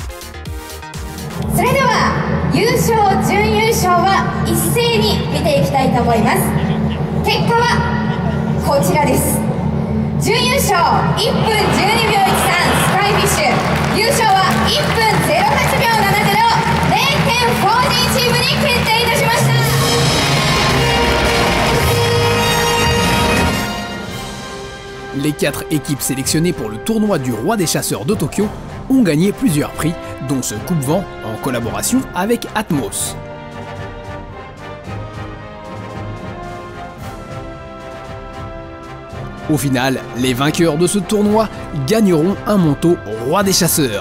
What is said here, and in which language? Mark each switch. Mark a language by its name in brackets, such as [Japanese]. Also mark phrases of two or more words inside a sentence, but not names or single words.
[Japanese] それでは優勝準優勝は一斉に見ていきたいと思います。結果はこちらです。準優勝1分12秒13スカイフィッシュ、優勝は1分08秒70、0.4G チームに決定いたしました。 [French] Les 4 équipes sélectionnées pour le tournoi du Roi des Chasseurs de Tokyo ont gagné plusieurs prix, dont ce coupe-vent en collaboration avec Atmos. Au final, les vainqueurs de ce tournoi gagneront un manteau Roi des Chasseurs.